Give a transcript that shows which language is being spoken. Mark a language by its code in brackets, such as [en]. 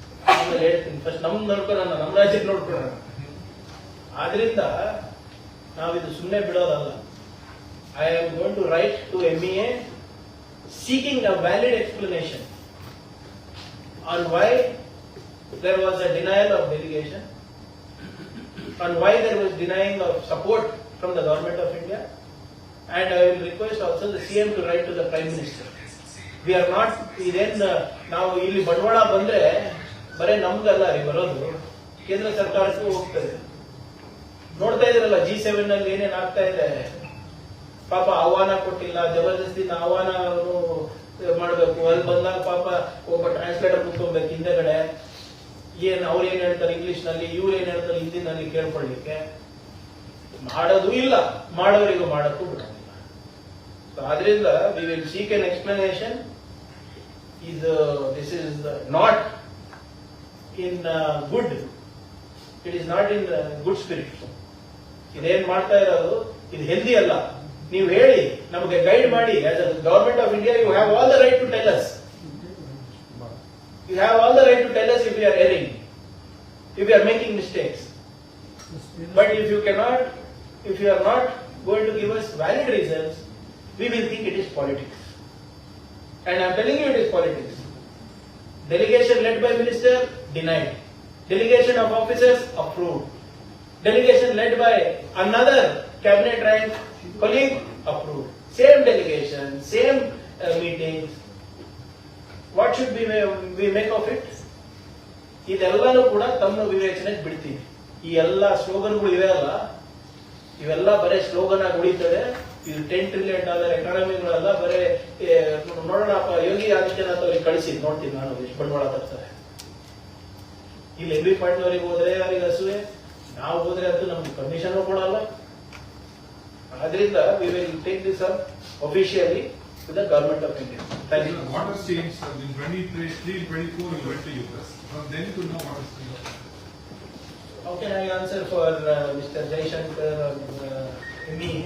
[kn] ಆಮೇಲೆ ಹೇಳ್ತೀನಿ, ಫಸ್ಟ್ ನಮ್ದು ನೋಡ್ಕೊಳ್ಳೋಣ, ನಮ್ಮ ರಾಜ್ಯಕ್ಕೆ ನೋಡ್ಕೊಳ್ಳೋಣ. ಆದ್ರಿಂದ ನಾವಿದು ಸುಮ್ಮನೆ ಬಿಡೋದಲ್ಲ. [en] I am going to write to MEA seeking a valid explanation on why there was a denial of delegation, on why there was denying of support from the government of India, and I will request also the CM to write to the Prime Minister. We are not, [kn] ಇದೇನ್ ನಾವು ಇಲ್ಲಿ ಬಂಡವಾಳ ಬಂದ್ರೆ ಬರೇ ನಮ್ಗಲ್ಲ ರೀ ಬರೋದು, ಕೇಂದ್ರ ಸರ್ಕಾರಕ್ಕೂ ಹೋಗ್ತದೆ. ನೋಡ್ತಾ ಇದ್ರಲ್ಲ G7 ನಲ್ಲಿ ಏನೇನ್ ಆಗ್ತಾ ಇದೆ. ಪಾಪ ಆಹ್ವಾನ ಕೊಟ್ಟಿಲ್ಲ, ಜಬರ್ದಸ್ತಿನ ಆಹ್ವಾನ ಮಾಡಬೇಕು. ಅಲ್ಲಿ ಬಂದಾಗ ಪಾಪ ಒಬ್ಬ ಟ್ರಾನ್ಸ್ಲೇಟರ್ ಕೂತ್ಕೊಬೇಕು ಹಿಂದೆಗಡೆ. ಅವ್ರು ಏನ್ ಹೇಳ್ತಾರೆ ಇಂಗ್ಲಿಷ್ ನಲ್ಲಿ, ಇವ್ರು ಏನ್ ಹೇಳ್ತಾರೆ ಹಿಂದಿನಲ್ಲಿ ಕೇಳ್ಕೊಳ್ಳಿಕ್ಕೆ. ಮಾಡೋದು ಇಲ್ಲ, ಮಾಡೋರಿಗೂ ಮಾಡಕ್ಕೂ ಬಿಡೋದಿಲ್ಲ. ಆದ್ರಿಂದ [en] We will seek an explanation. This is not in good. It is not in good spirit. [kn] ಇದೇನ್ ಮಾಡ್ತಾ ಇರೋದು ಇದು ಹೆಲ್ದಿ ಅಲ್ಲ. ನೀವು ಹೇಳಿ, ನಮಗೆ ಗೈಡ್ ಮಾಡಿ. [en] As a government of India, you have all the right to tell us. You have all the right to tell us if we are erring, if we are making mistakes. But if you are not going to give us valid reasons, we will think it is politics. And I am telling you, it is politics. Delegation led by minister, denied. Delegation of officers, approved. Delegation led by another cabinet rank colleague, approved. Same delegation, same meetings. What should we make of it? [kn] ಇದೆಲ್ಲನೂ ಕೂಡ ತಮ್ಮ ವಿವೇಚನೆಗೆ ಬಿಡ್ತೀವಿ. ಈ ಎಲ್ಲ ಸ್ಲೋಗನ್ಗಳು ಇವೆ ಅಲ್ಲ, ಇವೆಲ್ಲ ಬರೇ ಸ್ಲೋಗನ್ ಆಗಿ ಉಳಿತದೆ. ಇದು $10 trillion ಎಕಾನಮಿಗಳೆಲ್ಲ ಬರೇ ನೋಡೋಣಪ್ಪ. ಯೋಗಿ ಆದಿತ್ಯನಾಥ್ ಅವ್ರಿಗೆ ಕಳಿಸಿ ನೋಡ್ತೀನಿ ನಾನು ಎಷ್ಟು ಬಂಡವಾಳ ತರ್ತಾರೆ. ಇಲ್ಲಿ MB ಪಾಟೀಲ್ ಅವರಿಗೆ ಹೋದ್ರೆ ಅವರಿಗೆ ಹಸುವೆ, ನಾವು ಹೋದ್ರೆ ಅಂತೂ ನಮ್ಗೆ ಪರ್ಮಿಷನ್ ಕೊಡಲ್ಲ. ಆದ್ರಿಂದ [en] we will take this up officially to the government of India. Thank you. What has changed in 23-24? You went to US. From then to now, what has changed? How can I answer for Mr. Jaishankar or me?